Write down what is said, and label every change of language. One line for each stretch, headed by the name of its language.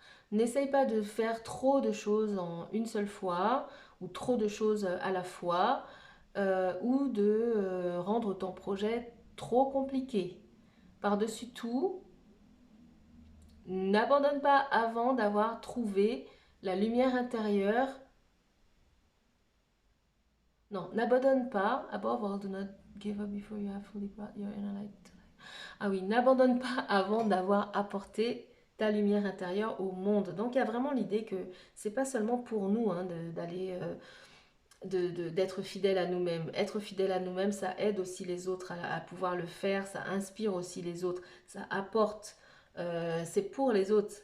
French: N'essaye pas de faire trop de choses en une seule fois ou trop de choses à la fois ou de rendre ton projet trop compliqué. Par-dessus tout, n'abandonne pas avant d'avoir trouvé la lumière intérieure. Non, n'abandonne pas.
English: Above all, do not give up before you have fully brought your inner light to life.
French: Ah oui, n'abandonne pas avant d'avoir apporté ta lumière intérieure au monde. Donc il y a vraiment l'idée que c'est pas seulement pour nous hein, d'aller d'être fidèle à nous-mêmes. Être fidèle à nous-mêmes, ça aide aussi les autres à pouvoir le faire, ça inspire aussi les autres, ça apporte. C'est pour les autres.